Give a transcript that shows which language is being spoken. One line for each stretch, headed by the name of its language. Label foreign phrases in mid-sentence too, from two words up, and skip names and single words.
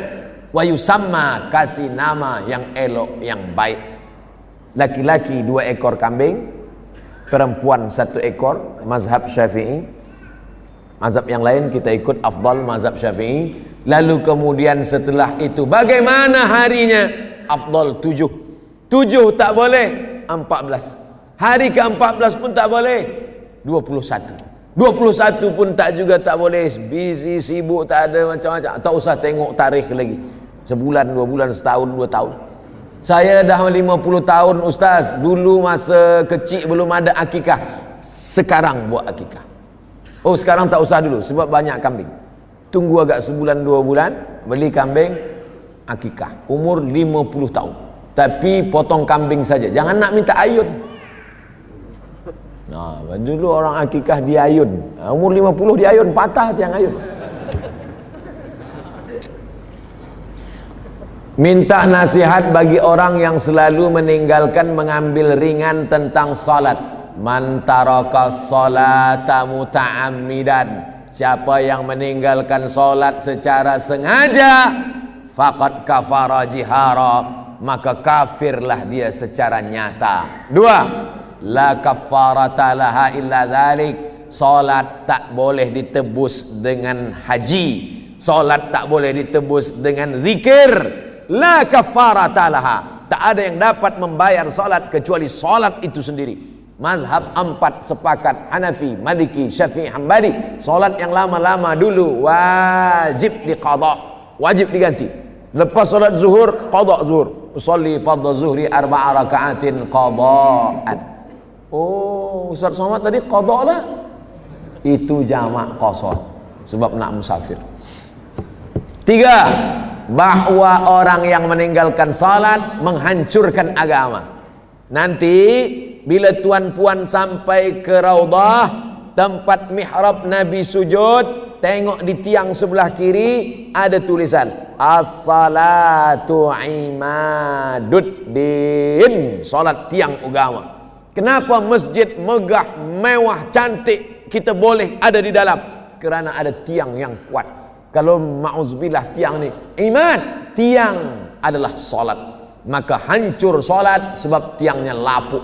Arabic: ويسمى,
Indonesian: kasih nama yang elok, yang baik. Laki-laki 2 ekor kambing, perempuan 1 ekor, mazhab Syafi'i. Mazhab yang lain kita ikut afdal mazhab Syafi'i. Lalu kemudian setelah itu bagaimana harinya? Afdal 7. 7 tak boleh, 14. Hari ke-14 pun tak boleh, 21.
Malay: 21 pun tak juga tak boleh, busy, sibuk, tak ada macam-macam. Tak usah tengok tarikh lagi. Sebulan, 2 bulan, setahun, 2 tahun. Saya dah 50 tahun ustaz. Dulu masa kecil belum ada akikah, sekarang buat akikah. Oh, sekarang tak usah dulu sebab banyak kambing. Tunggu agak sebulan 2 bulan, beli kambing, akikah. Umur 50 tahun. Tapi potong kambing saja, jangan nak minta ayun. Nah, dulu orang akikah di ayun. Umur 50 di ayun, patah tiang ayun.
Indonesian: Minta nasihat bagi orang yang selalu meninggalkan mengambil ringan tentang salat.
Arabic: من ترك الصلاة متعمدا.
Indonesian: Siapa yang meninggalkan salat secara sengaja,
Arabic: فقد كفر جهارا,
Indonesian: maka kafirlah dia secara nyata. 2.
Arabic: لا كفارة لها إلا ذلك.
Indonesian: Salat tak boleh ditebus dengan haji. Salat tak boleh ditebus dengan zikir.
Arabic: لا كفارة لها.
Indonesian: Tak ada yang dapat membayar salat kecuali salat itu sendiri. Mazhab 4 sepakat, Hanafi, Maliki, Syafi'i, Hambali, salat yang lama-lama dulu wajib diqadha, wajib diganti.
Malay: Lepas salat zuhur, qadha zuhur.
Arabic: أصلي فرض الظهر 4 ركعات قضاء.
Malay: Oh, Ustaz Somad tadi qadha lah. Itu jamak qasar sebab nak musafir. 3.
Indonesian: Bahwa orang yang meninggalkan salat menghancurkan agama.
Malay: Nanti bila tuan-puan sampai ke Raudhah, tempat mihrab Nabi sujud, tengok di tiang sebelah kiri ada tulisan
Arabic: الصلاة عماد الدين.
Indonesian: Salat tiang agama. Kenapa masjid megah, mewah, cantik kita boleh ada di dalam?
Malay: Kerana ada tiang yang kuat. Kalau ma'uzubillah tiang ni iman, tiang adalah salat, maka hancur salat sebab tiangnya lapuk.